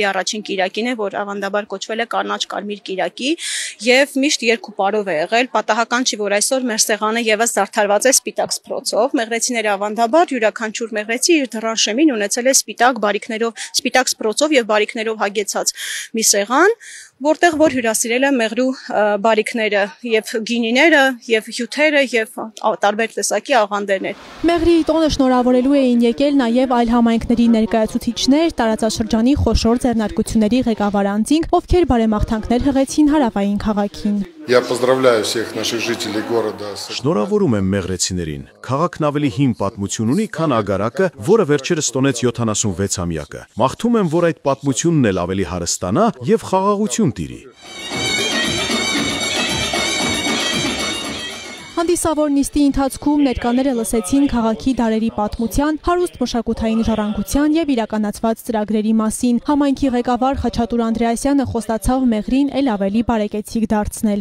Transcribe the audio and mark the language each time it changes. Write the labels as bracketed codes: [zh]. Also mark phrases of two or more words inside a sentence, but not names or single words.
[hy] առաջին կիրակին է, որ ավանդաբար կոչվել է կանաչ կարմիր կիրակի, եւ միշտ երկու պարով է եղել։ Պատահական չի, որ այսօր մեր սեղանը եւս զարդարված է սպիտակ սփռոցով։ Մեղրեցիները ավանդաբար յուրաքանչյուր մեղրեցի իր դռան շեմին ունեցել է սպիտակ բարիկներով, սպիտակ սփռոցով եւ բարիկներով հագեցած մի սեղան, որտեղ որ հյուրասիրել է մեղրու բարիկները եւ գինիները եւ հյութերը եւ տարբեր տեսակի աղանդերներ։ Մեղրիի տոնը շնորհավորելու էին եկել նաեւ այլ համայնքների ներկայացուցիչներ, տարածաշրջանի խոշոր ձեռնարկությունների ղեկավար անձինք, ովքեր բարեմաղթանքներ հղեցին հարավային քաղաքին։ [ru] Я поздравляю всех наших жителей города. [hy] Շնորհավորում եմ մեղրեցիներին։ Քաղաքն ավելի հին պատմություն ունի, քան Ագարակը, որը վերջերս տոնեց 76-ամյակը։ Մաղթում եմ, որ այդ պատմությունն էլ ավելի հարստանա եւ խաղաղություն տիրի։ Հանդիսավոր նիստի ընթացքում ներկաները լսեցին քաղաքի դարերի պատմության, հարուստ մշակութային ժառանգության եւ իրականացված ծրագրերի մասին։ Համայնքի ղեկավար Խաչատուր Անդրեասյանը խոստացավ Մեղրին էլ ավելի բարեկեցիկ դարձնել։